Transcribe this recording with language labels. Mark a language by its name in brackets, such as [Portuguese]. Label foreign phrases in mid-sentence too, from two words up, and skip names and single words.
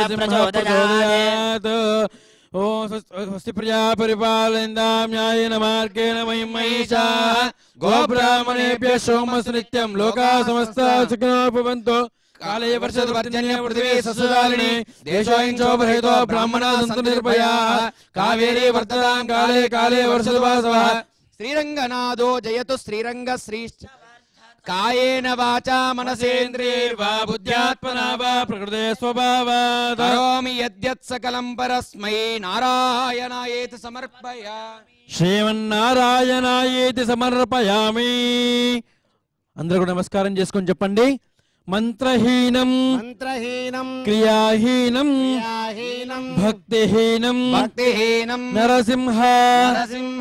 [Sanskrit] नरसिंहः प्रचोदयात् ॐ स्वस्ति प्रजा परिपालयन्तां न्यायेन मार्गेण महीं महिषाः गोब्राह्मणेभ्यः सोमस्य नित्यं लोकाः समस्ताः सुखिनो भवन्तु काले वर्षतु पर्जन्य पृथिवी सस्यशालिनी देशोऽयं शोभरहितो ब्राह्मणाः सन्तु निर्भयाः कावेरी वर्ततां काले काले वर्षतु वासवः श्रीरंगनाथो जयतु श्रीरंग श्री कायेन वाचा मनसेन्द्रियैर्वा बुद्ध्यात्मना वा प्रकृते स्वभावात् करोमि यद्यत् सकलं परस्मै नारायणायेति समर्पयामि శ్రీమన్నారాయణాయేతి సమర్పయామి. [Telugu] అందరూ కూడా నమస్కారం చేసుకొని చెప్పండి. మంత్రహీనం [Sanskrit] మంత్రహీనం క్రియాహీనం క్రియాహీనం భక్తిహీనం భక్తిహీనం నరసింహ నరసింహ